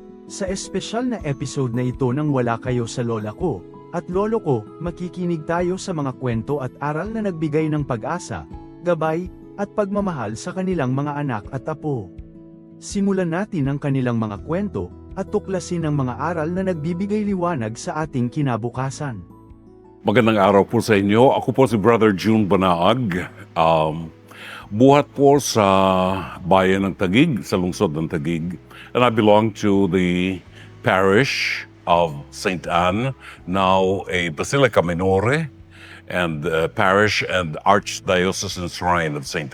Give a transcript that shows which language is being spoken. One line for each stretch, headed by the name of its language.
Filipino: Sa espesyal na episode na ito nang wala kayo sa lola ko, at lolo ko, makikinig tayo sa mga kwento at aral na nagbigay ng pag-asa, gabay, at pagmamahal sa kanilang mga anak at apo. Simulan natin ang kanilang mga kwento, at tuklasin ang mga aral na nagbibigay liwanag sa ating kinabukasan. Magandang araw po sa inyo. Ako po si Brother June Banaag. Buhat po sa bayan ng Taguig, sa lungsod ng Taguig.
English: And I belong to the parish of St. Anne, now a Basilica Minore, and parish and Archdiocesan Shrine of St.